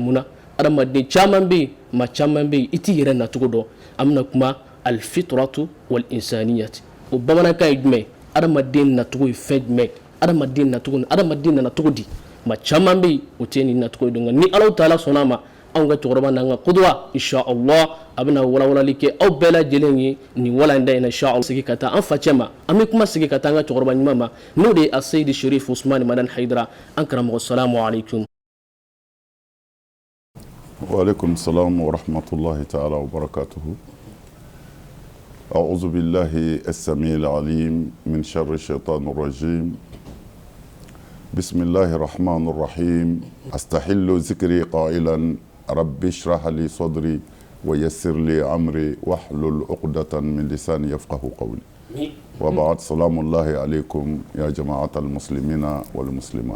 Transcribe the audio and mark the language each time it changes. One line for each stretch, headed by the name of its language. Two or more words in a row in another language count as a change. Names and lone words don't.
Bambara: mun na adamaden caman bɛ yen maa caman bɛ yen i t'i yɛrɛ nacogo dɔn an bɛna kuma
Arabic: الفطرة والإنسانية
Bambara: o bamanankan ye jumɛn adamaden nacogo ye fɛn jumɛn adamaden nacogo adamaden nana cogo di maa caman bɛ yen o tɛ nin nacogo ye donc ni
Arabic: الله تعالى
Bambara: sɔnna a ma anw ka cɛkɔrɔba n'an ka kuduwa inshallah a bɛna walawalali kɛ aw bɛɛ lajɛlen ye nin wala in da in na inshallah sigi ka taa an facɛ ma an bɛ kuma sigi ka taa an ka cɛkɔrɔba ɲuman ma n'o de ye a Seydi Sherif Usman Madan Haidara an karamɔgɔ
Arabic: سلام عليكم. وعليكم السلام ورحمة الله تعالى وبركاته. أعوذ بالله السميع العليم من شر الشيطان الرجيم بسم الله الرحمن الرحيم أستحل ذكري قائلا رب اشرح لي صدري ويسر لي أمري واحلل عقدة من لساني يفقه قولي وبعد سلام الله عليكم يا جماعة المسلمين والمسلمات.